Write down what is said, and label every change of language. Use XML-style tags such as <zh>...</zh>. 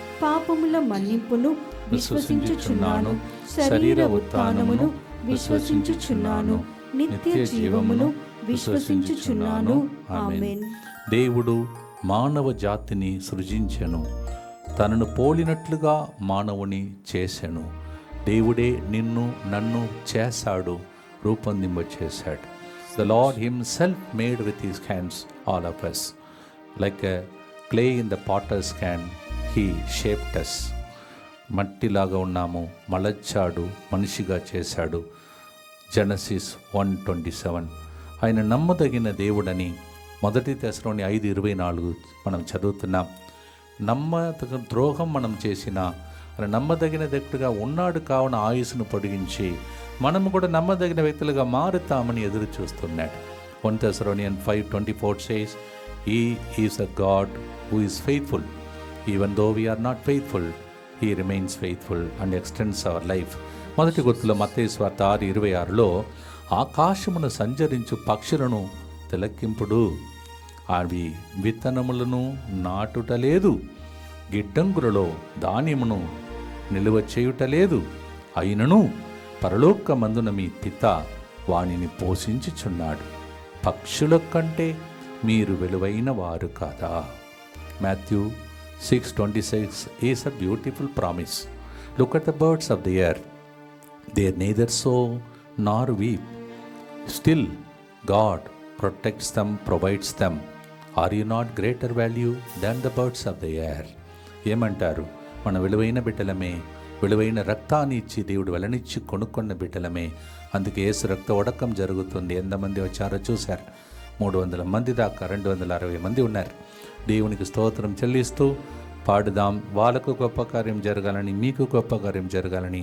<te>పాపముల మన్నింపును విశ్వసించుచున్నాను. శరీర ఉత్థానమును విశ్వసించుచున్నాను. నిత్య జీవమును విశ్వసించుచున్నాను. ఆమేన్. దేవుడు మానవ జాతిని సృజించెను, తనను పోలినట్లుగా మానవుని చేసెను. దేవుడే నిన్ను నన్ను చేశాడు, రూపొందింపచేశాడు.</te> <en>The Lord himself made with his hands all of us. Like a clay in the potter's hand, he shaped us.</en> <te>మట్టిలాగా ఉన్నాము, మలచాడు, మనిషిగా చేశాడు. జెనసిస్ 1:27. ఆయన నమ్మదగిన దేవుడని 1 తెస్సలోని 5:24 మనం చదువుతున్నాం. నమ్మదగిన ద్రోహం మనం చేసిన ఆయన నమ్మదగిన వ్యక్తిగా ఉన్నాడు కావున ఆయుస్సును పొడిగించి మనము కూడా నమ్మదగిన వ్యక్తులుగా మారుతామని ఎదురు చూస్తున్నాడు.</te> <en>1 Thessalonians 5:24 says, He is a God who is faithful. Even though we are not faithful, He remains faithful and extends our life.</en> <te>మొదటి గుర్తులో మత్తయి సువార్త 6:26లో ఆకాశమును సంచరించు పక్షులను తిలకింపుడు, అవి విత్తనములను నాటుటలేదు, గిడ్డంగులలో ధాన్యమును నిలువ చేయుటలేదు, అయినను పరలోకమందున మీ పిత వానిని పోషించుచున్నాడు. పక్షుల కంటే మీరు విలువైన వారు కాదా?</te> <en>Matthew 6:26 is a beautiful promise. Look at the birds of the air. They neither sow nor weep. Still, God protects them, provides them. Are you not greater value than the birds of the air?</en> <te>ఏమంటారు? మన విలువైన బిడ్డలమే, విలువైన రక్తాన్ని ఇచ్చి దేవుడు వెలనిచ్చి కొనుక్కున్న బిడ్డలమే. అందుకే యేసు రక్త ఒడకం జరుగుతుంది. ఎంతమంది వచ్చారో చూశారు. 300 మంది దాకా 260 మంది ఉన్నారు. దేవునికి స్తోత్రం చెల్లిస్తూ పాడుదాం. వాళ్ళకు గొప్ప కార్యం జరగాలని, మీకు గొప్ప కార్యం జరగాలని,</te>